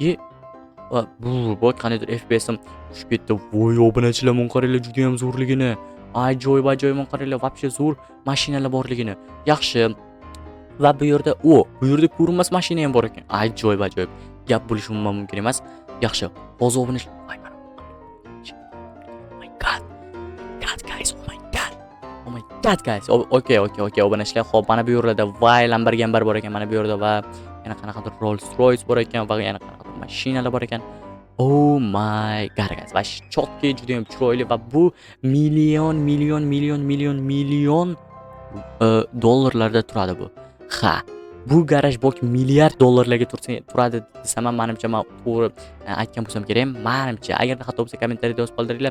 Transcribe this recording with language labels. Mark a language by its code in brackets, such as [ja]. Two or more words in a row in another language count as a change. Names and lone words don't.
[uz] Bu qaniydir FPS'im tushib ketdi. Voy, obunachilar, men qaranglar, juda ham zo'rligini. Ajoyib, men qaranglar, вообще zo'r mashinalar borligini. Yaxshi. Va bu yerda ko'rinmas mashina ham bor ekan. Ajoyib. Gap bo'lishi mumkin emas. Yaxshi. Hozir obunachilar. [en] Oh my god, guys. [uz] Okay, obunachilar. Xo'p, mana bu yerda voy, Lamborghini bor ekan. Mana bu yerda va yana qanaqadir Rolls Royce bor ekan va yana qanaqadir mashinalar bor ekan. [en] Oh my god, guys. [uz] Va chotki, juda ham chiroyli va bu million dollarlarda turadi bu. Bu garaj bok milliard dollarlarga turadi desam ham menimcha, men to'g'ri aytgan bo'lsam kerak. Menimcha, agarda xato bo'lsa kommentariyada yozib qoldiringlar.